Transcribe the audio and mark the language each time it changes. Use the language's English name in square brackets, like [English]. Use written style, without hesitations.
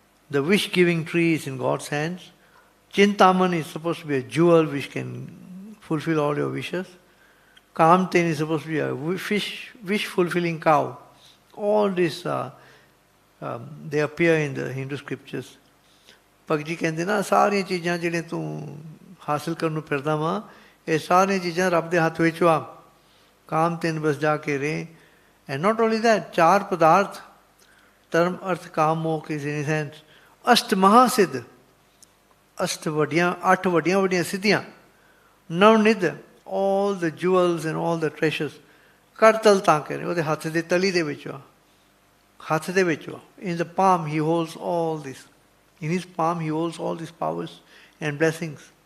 [English] The wish-giving tree is in God's hands. Chintaman is supposed to be a jewel which can fulfill all your wishes. Kamten is supposed to be a wish-fulfilling cow. All this, they appear in the Hindu scriptures. [Punjabi] Bhakti ਕਹਿੰਦੇ ਨਾ ਸਾਰੀਆਂ ਚੀਜ਼ਾਂ ਜਿਹੜੀਆਂ ਤੂੰ ਹਾਸਿਲ ਕਰਨ ਨੂੰ ਫਿਰਦਾ ਵਾਂ, ਇਹ ਸਾਰੀਆਂ ਚੀਜ਼ਾਂ ਰੱਬ ਦੇ ਹੱਥ ਵਿੱਚ ਵਾ. ਕਾਮ ਤਿੰਨ ਬਸ ਜਾ ਕੇ ਰਹੇ. [English] And not only that, [Punjabi] ਚਾਰ ਪਦਾਰਥ, ਧਰਮ ਅਰਥ ਕਾਮ ਮੋਖ [English] is in his hands. [Punjabi] ਅਸ਼ਟ ਮਹਾਸਿੱਧ, ਅਸ਼ਟ ਵੱਡੀਆਂ, ਅੱਠ ਵੱਡੀਆਂ ਵੱਡੀਆਂ ਸਿੱਧੀਆਂ. [English] ਨਵਨਿਧ, all the jewels and all the treasures. [Punjabi] ਕਰਤਲ ਤਾਂ ਕਰੇ, ਉਹਦੇ ਹੱਥ ਦੇ ਤਲੀ ਦੇ ਵਿੱਚ ਵਾ. ਹੱਥ ਦੇ ਵਿੱਚ ਵਾ. [English] In the palm he holds all this. In his palm he holds all these powers and blessings.